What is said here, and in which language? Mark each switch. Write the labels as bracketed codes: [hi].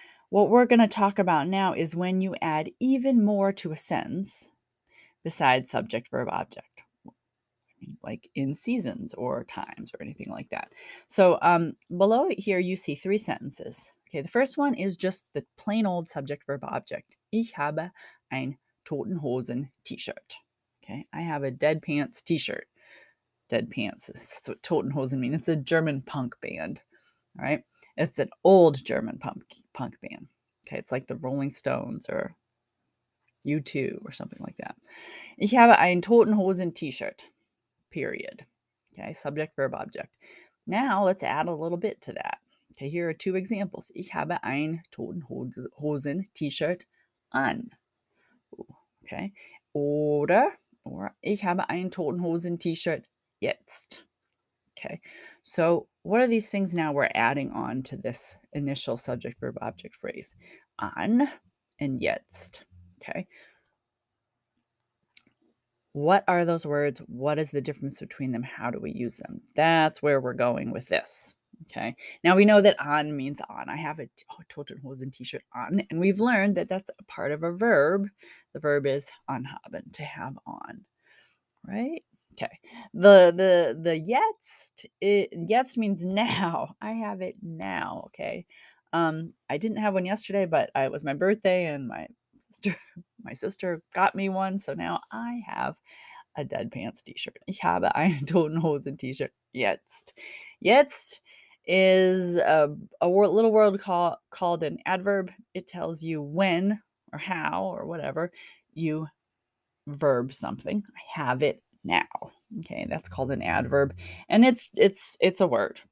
[en] What we're going to talk about now is when you add even more to a sentence besides subject, verb, object. like in seasons or times or anything like that. So below it here, you see 3 sentences. Okay, the first one is just the plain old subject verb object. [de] Ich habe ein toten Hosen T-shirt. [en] Okay, I have a dead pants T-shirt. Dead pants. That's what Toten Hosen mean. It's a German punk band. All right, it's an old German punk band. Okay, it's like the Rolling Stones or U2 or something like that. [de] Ich habe ein Toten Hosen T-shirt. [en] Period. Okay, subject, verb, object. Now let's add a little bit to that. Okay, here are 2 examples. [de] Ich habe ein Toten Hosen T-shirt an. [en] Okay, or [de] ich habe ein Toten Hosen T-shirt jetzt. [en] Okay, so what are these things now we're adding on to this initial subject, verb, object phrase? An and jetzt. Okay, what are those words? What is the difference between them? How do we use them? That's where we're going with this. Okay. Now we know that an means on. I have a Toten Hosen T-shirt on, and we've learned that that's a part of a verb. The verb is anhaben, to have on. Right? Okay. The jetzt means now. I have it now. Okay. I didn't have one yesterday, but it was my birthday, and my sister got me one, so now I have a dead pants T-shirt. [de] Ich habe ein Toten Hosen T-shirt jetzt. [en] Jetzt is little word called an adverb. It tells you when or how or whatever you verb something. I have it now. Okay, that's called an adverb, and it's a word.